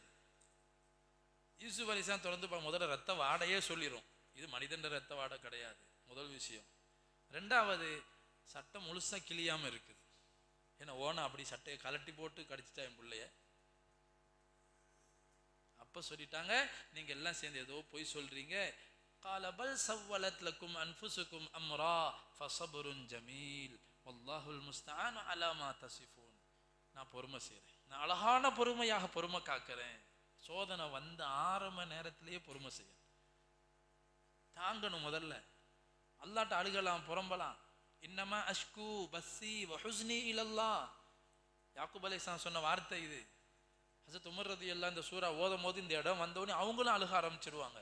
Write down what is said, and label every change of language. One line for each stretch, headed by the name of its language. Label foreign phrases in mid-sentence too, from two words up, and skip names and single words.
Tamil: யூசுப் அலைஹிஸ்ஸலாம் தொடர்ந்து முதல்ல ரத்த வாடையே சொல்லிடும், இது மனிதன் ரத்த வாடை கிடையாது, முதல் விஷயம். ரெண்டாவது, சட்டம் முழுசா கிளியாம இருக்குது. ஏன்னா ஓனா அப்படி சட்டையை கலட்டி போட்டு கடிச்சிட்டா என் பிள்ளைய. அப்ப சொல்லிட்டாங்க, நீங்க எல்லாம் சேர்ந்து ஏதோ போய் சொல்றீங்க.
Arabic: قال بل سولت لكم انفسكم امرا فصبر جميل والله المستعان على ما تصفون.
Tamil: நான் பொறுமை செய்றேன், நான் அழகான பொறுமையாக பொறுமை காக்கிறேன். சோதனை வந்த ஆரம்ப நேரத்திலேயே பொறுமை செய்ய தாங்கணும். முதல்ல அல்லாட்ட அழுகலாம், புறம்பலாம்.
Arabic: إنما أشكو بثي وحزني إلى الله.
Tamil: யாக்கூப் அலைஹிஸ்ஸலாம் சொன்ன வார்த்தை இது. ஹஸரத் உமர் ரலியல்லாஹு இந்த சூரா ஓதும் போது இந்த இடம் வந்தோடனே அவங்களும் அழுக ஆரம்பிச்சிருவாங்க.